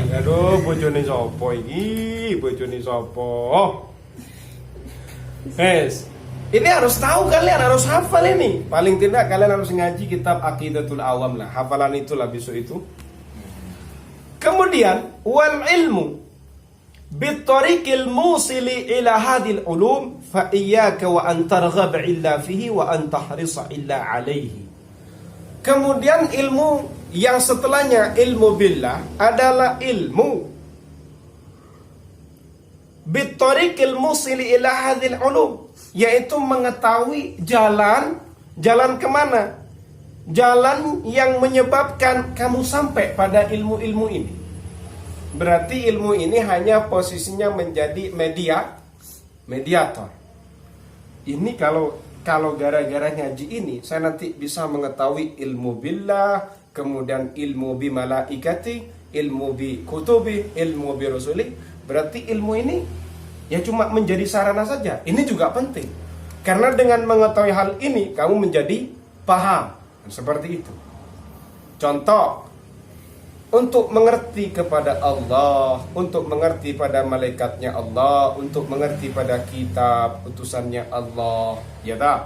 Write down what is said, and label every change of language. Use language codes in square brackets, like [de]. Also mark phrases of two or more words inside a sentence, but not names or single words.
[jv] Aduh, bojone sopo ini? Bojone sopo? [id] Ini harus tahu, kalian harus hafal ini. Paling tidak kalian harus ngaji kitab Aqidatul Awam lah. Hafalan itulah besok itu. [ar] Kemudian والعلم بالطريق الموصل إلى هذه العلوم فإياك وأن ترغب إلا فيه وأن تحرص إلا عليه. [id] Kemudian ilmu yang setelahnya, [ar] علم بالله, [id] adalah [ar] علم بالطريق الموصل إلى هذه العلوم, [id] yaitu mengetahui jalan kemana, jalan yang menyebabkan kamu sampai pada ilmu-ilmu ini. Berarti ilmu ini hanya posisinya menjadi mediator. Ini kalau gara-gara ngaji ini saya nanti bisa mengetahui [ar] علم بالله, [id] kemudian [ar] علم بملائكة, علم بكتب, علم برسل. [id] Berarti ilmu ini ya cuma menjadi sarana saja. Ini juga penting, karena dengan mengetahui hal ini kamu menjadi paham. Seperti itu. Contoh, untuk mengerti kepada Allah, untuk mengerti pada malaikatnya Allah, untuk mengerti pada kitab utusannya Allah, ya tak?